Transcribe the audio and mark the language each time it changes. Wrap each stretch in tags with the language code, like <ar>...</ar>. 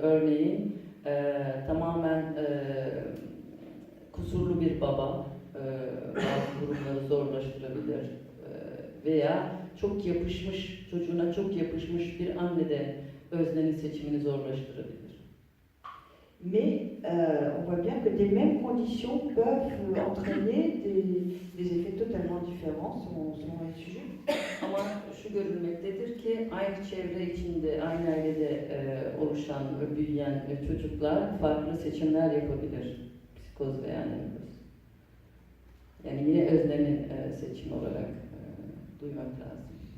<tr>Örneğin tamamen kusurlu bir baba bazı durumları zorlaştırabilir. Veya çok yapışmış, çocuğuna çok yapışmış bir anne de öznenin seçimini zorlaştırabilir.</tr> <fr>Mais on voit bien que des mêmes conditions peuvent entraîner des effets totalement différents selon les sujets.</fr> <tr>Ama şu görülmektedir ki aynı çevre içinde, aynı ailede oluşan, büyüyen çocuklar farklı seçimler yapabilir. Psikoz veya nevroz. Yani yine öznenin seçimi olarak duymak lazım.</tr>